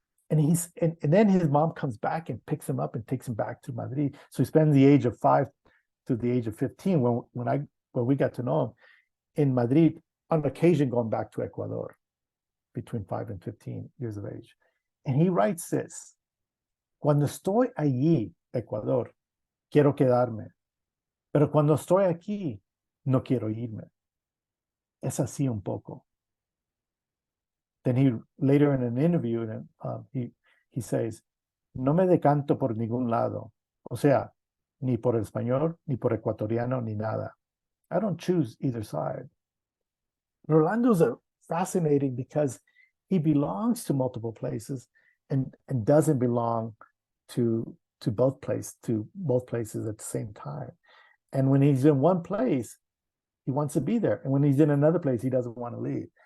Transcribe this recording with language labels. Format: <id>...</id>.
<en>And then his mom comes back and picks him up and takes him back to Madrid. So he spends the age of 5 to the age of 15 when we got to know him in Madrid, on occasion going back to Ecuador between 5 and 15 years of age. And he writes this:</en> <es>cuando estoy allí, Ecuador, quiero quedarme, pero cuando estoy aquí, no quiero irme. Es así un poco.</es> <en>Then he later in an interview, he says,</en> <es>no me decanto por ningún lado. O sea, ni por el español, ni por ecuatoriano, ni nada.</es> <en>I don't choose either side. Rolando's fascinating because he belongs to multiple places and doesn't belong to both places at the same time. And when he's in one place, he wants to be there. And when he's in another place, he doesn't want to leave.</en>